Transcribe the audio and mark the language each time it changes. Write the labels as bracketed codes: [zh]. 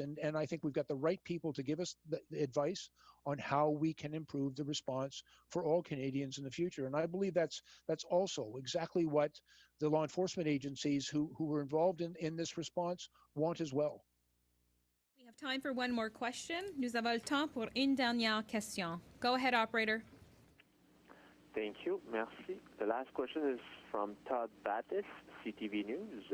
[en] And I think we've got the right people to give us the advice on how we can improve the response for all Canadians in the future. And I believe that's also exactly what the law enforcement agencies who were involved in this response want as well. We have time for one more question. [fr] Nous avons le temps pour une dernière question. [en] Go ahead, operator. Thank you. [fr] Merci. [en] The last question is from Todd Battis, CTV News.